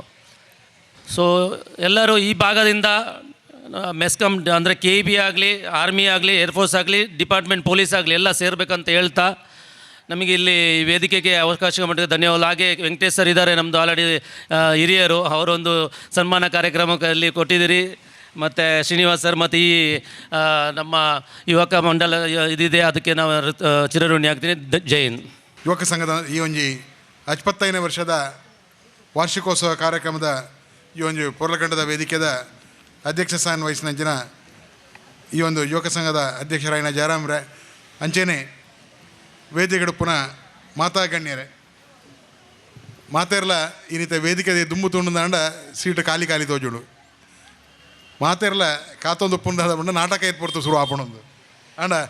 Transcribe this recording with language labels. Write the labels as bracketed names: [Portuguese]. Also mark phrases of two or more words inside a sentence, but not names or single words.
[Kannada] ಸೊ ಎಲ್ಲರೂ ಈ ಭಾಗದಿಂದ ಮೆಸ್ಕಾಮ್ ಅಂದರೆ KEB ಆಗಲಿ, ಆರ್ಮಿ ಆಗಲಿ, ಏರ್ಫೋರ್ಸ್ ಆಗಲಿ, ಡಿಪಾರ್ಟ್ಮೆಂಟ್ ಪೊಲೀಸ್ ಆಗಲಿ ಎಲ್ಲ ಸೇರಬೇಕಂತ ಹೇಳ್ತಾ ನಮಗೆ ಇಲ್ಲಿ ವೇದಿಕೆಗೆ ಅವಕಾಶ ಮಾಡಿದ ಧನ್ಯವಾದ. ಹಾಗೆ ವೆಂಕಟೇಶ್ ಸರ್ ಇದ್ದಾರೆ ನಮ್ಮದು ಆಲ್ರೆಡಿ ಹಿರಿಯರು, ಅವರೊಂದು ಸನ್ಮಾನ ಕಾರ್ಯಕ್ರಮದಲ್ಲಿ ಕೊಟ್ಟಿದ್ದೀರಿ. ಮತ್ತು ಶ್ರೀನಿವಾಸ್ ಸರ್ ಮತ್ತು ಈ ನಮ್ಮ ಯುವಕ ಮಂಡಲ ಇದಿದೆ, ಅದಕ್ಕೆ ನಾವು ಚಿರಋಣಿ ಆಗ್ತೀನಿ. ಜೈ ಹಿಂದ್. [Tulu] ಯುವಕ ಸಂಘದ ಈ ಒಂಜಿ 75ನೇ ವರ್ಷದ ವಾರ್ಷಿಕೋತ್ಸವ ಕಾರ್ಯಕ್ರಮದ ಈ ಒಂದು ಪೊರ್ಲಕಂಡದ ವೇದಿಕೆದ ಅಧ್ಯಕ್ಷ ಸ್ಥಾನ ವಹಿಸಿನಂಚಿನ ಈ ಒಂದು ಯುವಕ ಸಂಘದ ಅಧ್ಯಕ್ಷರಾಯಿನ ಜಯರಾಮ್ರೆ ಅಂಚೆನೆ ವೇದಿಕೆಡು ಪುನಃ ಮಾತಾ ಗಣ್ಯರೇ ಮಾತೆರ್ಲ ಇನ್ನಿತ ವೇದಿಕೆ ದುಂಬು ತುಂಡು ಸೀಟ್ ಖಾಲಿ ಖಾಲಿ ತೋಜುಡು ಮಾತೆರ್ಲ ಕಾತೊಂದು ಪುಂಡದ ಬಂಡ ನಾಟಕ ಎತ್ಪಡ್ತು ಶುರು ಆಪಣೊಂದು ಅಂಡ